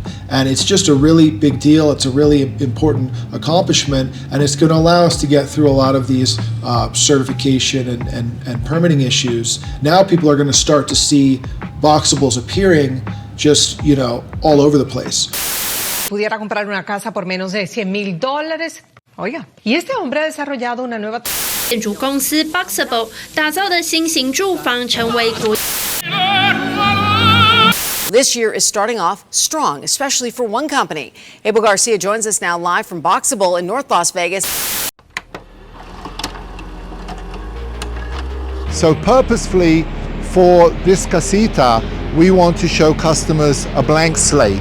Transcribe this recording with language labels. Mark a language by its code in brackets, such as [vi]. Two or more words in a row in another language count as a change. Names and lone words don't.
[en] And it's just a really big deal. It's a really important accomplishment, and it's going to allow us to get through a lot of these certification and permitting issues. Now people are going to start to see boxables appearing just, you know, all over the place. [es] Pudiera comprar una casa por menos de $100,000. Oiga, y este hombre ha desarrollado una nueva [zh] 建筑公司 BOXABL 打造的新型住房成为国。 [en] This year is starting off strong, especially for one company. Abel Garcia joins us now live from BOXABL in North Las Vegas. So purposefully for this Casita, we want to show customers a blank slate.